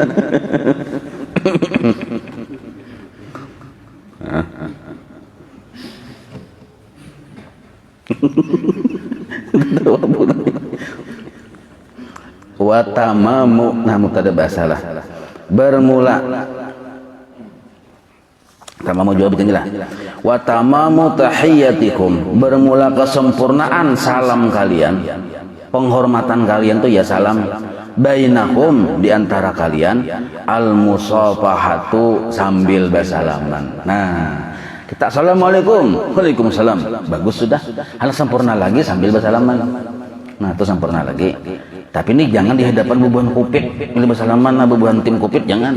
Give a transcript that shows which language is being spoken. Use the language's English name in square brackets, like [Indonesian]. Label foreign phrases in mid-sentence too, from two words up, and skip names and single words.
[Banjar] Watamamu, nah mutada basalah, bermula. Tamamu jawab jelas. [Arabic] وتمام تحياتكم, [Banjar] bermula kesempurnaan salam kalian, penghormatan kalian tuh ya salam. Bainakum, diantara kalian, [Arabic] المصافحة, [Banjar] sambil bersalaman. Nah, kita assalamualaikum, waalaikumsalam, bagus sudah. Hal sempurna lagi sambil bersalaman. Nah itu sempurna lagi. Tapi ini jangan di hadapan bubuhan kupit, bila bersalaman bubuhan tim kupit jangan.